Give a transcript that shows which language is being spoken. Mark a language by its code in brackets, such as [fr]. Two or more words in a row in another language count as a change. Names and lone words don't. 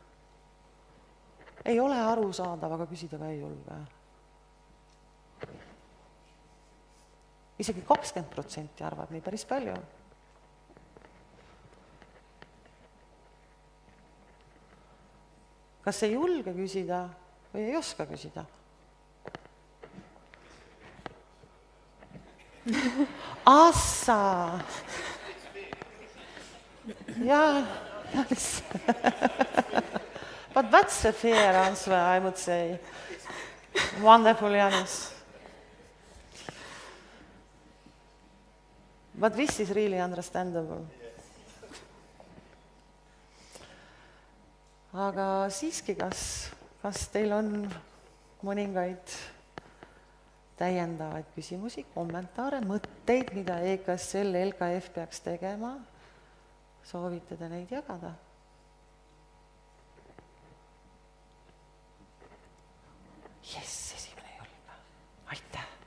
[et] Ei ole arusaadav, aga küsida ka ei julge. Isegi 20% arvab nii päris palju. Kas ei julge küsida või ei oska küsida? Assa! [en] Yeah. But that's a fair answer, I would say. Wonderful, Jānis. But this is really understandable. [et] Aga siiski, kas teil on mõningaid täiendavaid küsimusi, kommentaare, mõtteid, mida EKSL, LKF peaks tegema? Soovite te neid jagada? Jess, esimene julge. Aitäh!